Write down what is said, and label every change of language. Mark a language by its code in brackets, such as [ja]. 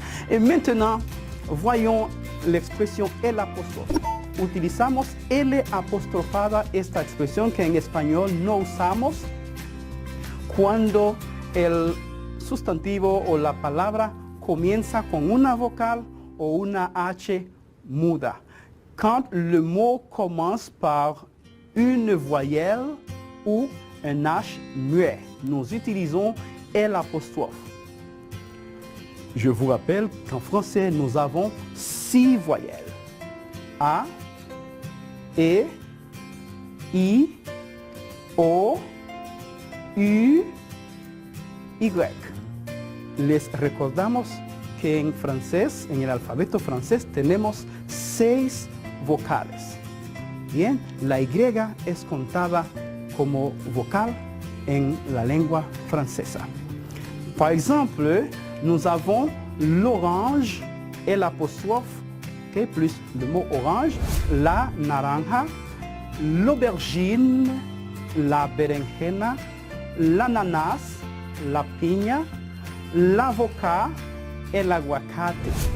[fr] Et maintenant, voyons l'expression el apostrophe. [es] utilizamos L apostrofada, esta expresión que en español no usamos cuando el sustantivo o la palabra comienza con una vocal o una H muda. [fr] Quand le mot commence par une voyelle ou un H muet, nous utilisons L apostrophe. Je vous rappelle qu'en français, nous avons 6 voyelles. A, E, I, O, U, Y. [es] Les recordamos que en francés, en el alfabeto francés, tenemos 6 vocales. Bien, la Y es contada como vocal en la lengua francesa. [fr] Par exemple, nous avons l'orange et l'apostrophe, okay, plus le mot orange, la naranja, l'aubergine, la berenjena, l'ananas, la piña, l'avocat et l'aguacate.